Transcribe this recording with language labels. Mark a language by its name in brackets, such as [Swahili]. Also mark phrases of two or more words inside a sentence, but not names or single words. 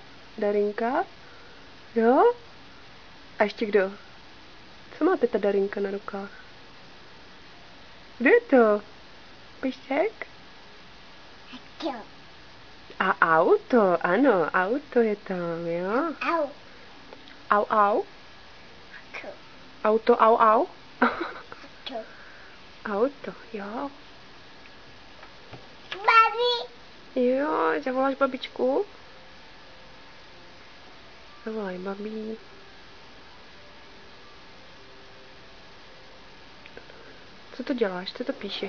[Czech] Darinka? Jo? A ještě kdo? Co má teta Darinka na rukách? Kdo je to? Pejsek? A auto, ano, auto je tam, jo? Au. Au, au. Auto, au, au. Auto, jo. Babi. Jo, zavoláš babičku? Zavolaj babi. Co to děláš? Co to píšeš?